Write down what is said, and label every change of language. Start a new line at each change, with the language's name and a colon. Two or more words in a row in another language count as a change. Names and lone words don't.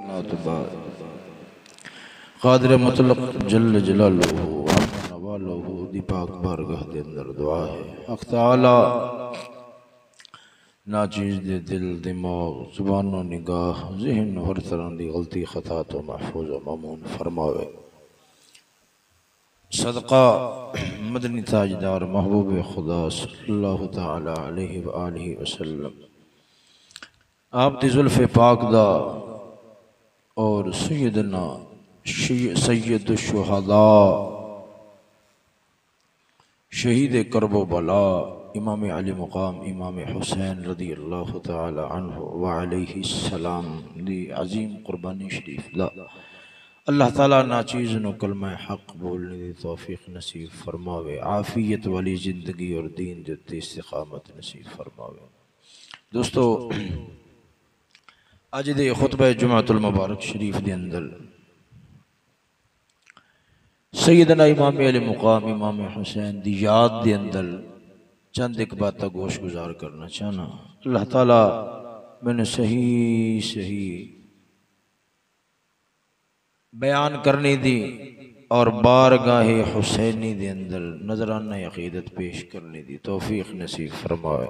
Arabic: أما بعد
Punjabi: قادر مطلق
Arabic: جل جلاله عم نواله
Punjabi: دی پاک بارگاہ دے اندر دعا ہے حق تعالیٰ ناچیز دے دل دماغ زبان و نگاہ ذہن ہر طرح دی غلطی خطا توں محفوظ و مامون فرماوے. صدقہ مدنی تاجدار محبوب خدا
Arabic: صلى الله تعالى عليه وآله وسلم
Punjabi: آپ دی زلف پاک دا اور سیدنا سید شہدا شہید کرب و بلا امام علی مقام امام حسین
Arabic: رضي الله تعالى عنه وعليه السلام
Punjabi: دی عظیم قربانی شریف دا اللہ تعالیٰ ناچیز نوں کلمہ حق بولنے دی توفیق نصیب فرماوے. عافیت والی زندگی اور دین دے اتے استقامت نصیب فرماوے. دوستو اج دے خطبہ جمعۃ المبارک شریف دے اندر سیدنا امام علی مقام امام حسین دی یاد دے اندر چند ایک بات گوش گزار کرنا چاہنا. اللہ تعالیٰ مینے صحیح صحیح بیان کرنے دی اور بارگاہ حسینی دے اندر نذرانہ عقیدت پیش کرنے دی توفیق نصیب فرمائے.